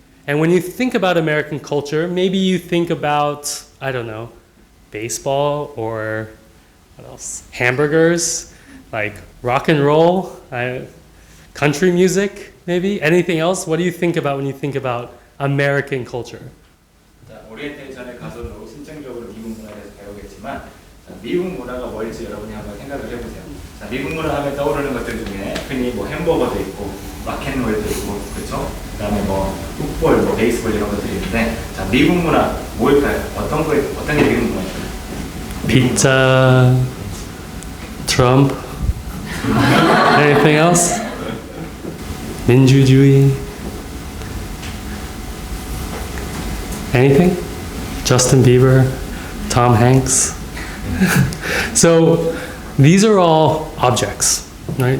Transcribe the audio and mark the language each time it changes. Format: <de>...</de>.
<en>And when you think about American culture, maybe you think about, I don't know, baseball or what else? Hamburgers, like rock and roll, country music, maybe? Anything else? What do you think about when you think about American culture?</en> <ko>자, 오리엔테이션에 가서도 실증적으로 미국 문화에 대해서 배우겠지만 자, 미국 문화가 뭘지 여러분이 한번 생각을 해보세요. 자, 미국 문화 하면 떠오르는 것들 중에 흔히 뭐 햄버거도 있고 락앤롤도 있고 그렇죠? 그다음에 뭐 풋볼, 뭐 베이스볼 이런 것들이 있는데 자, 미국 문화 뭘까요? 어떤 게 미국 문화일까요?</ko> <en>Pizza, Trump, anything else? 민주주의, anything? Justin Bieber, Tom Hanks. So these are all objects, right?</en>